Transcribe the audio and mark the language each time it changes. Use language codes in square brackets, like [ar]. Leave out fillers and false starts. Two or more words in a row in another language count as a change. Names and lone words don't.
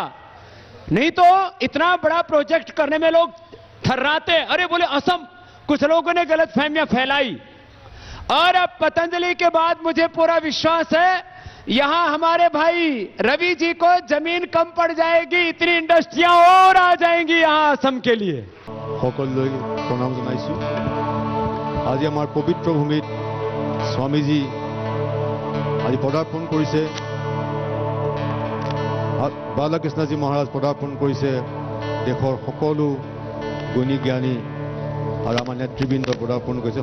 [hi] नहीं तो इतना बड़ा प्रोजेक्ट करने में लोग थर्राते, अरे बोले असम, कुछ लोगों ने गलतफहमियां फैलाई। और अब पतंजलि के बाद मुझे पूरा विश्वास है यहां हमारे भाई रवि जी को जमीन कम पड़ जाएगी, इतनी इंडस्ट्रियां और आ जाएंगी यहां असम के लिए। [as] সকললৈ প্ৰণাম জনাইছো। আজি আমাৰ পবিত্ৰ ভূমিত স্বামীজি আজি পদাৰ্পণ কৰিছে। বালকৃষ্ণজী মহাৰাজ পদাৰ্পণ কৰিছে। দেশৰ সকলো গুণী জ্ঞানী আৰু আমাৰ নেতৃবৃন্দ পদাৰ্পণ কৰিছে।